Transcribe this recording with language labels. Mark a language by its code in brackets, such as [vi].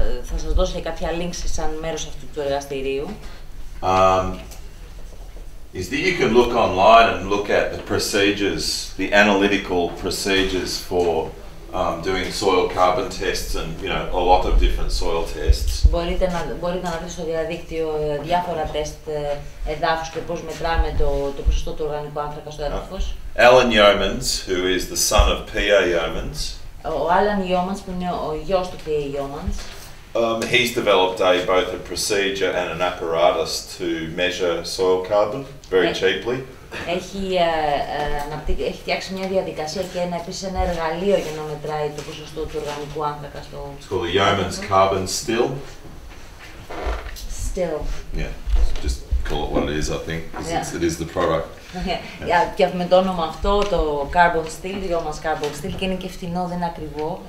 [el] Θα σας δώσω κάποια links σαν μέρος αυτού του εργαστηρίου. [en] Is that you can look online and look at the procedures, the analytical procedures for doing soil carbon tests and a lot of different soil tests. [el] Μπορείτε να βρείτε στο διαδίκτυο διάφορα τεστ εδάφους και πώς μετράμε το ποσοστό του οργανικού άνθρακα στο έδαφος. [en] Alan Yeomans, who is the son of P.A. Yeomans, [el] Ο Alan Yeomans, που είναι ο γιος του P.A. Yeomans, [en] he's developed both a procedure and an apparatus to measure soil carbon very cheaply. [el] Έχει φτιάξει μια διαδικασία και επίσης ένα εργαλείο για να μετράει το ποσοστό του οργανικού άνθρακα στο... [en] It's called a Yeomans carbon still. Still. Yeah, just call it what it is, I think, because it is the product. [el] Και με το όνομα αυτό, το carbon steel, Yeomans carbon steel, και είναι και φτηνό, δεν είναι ακριβό.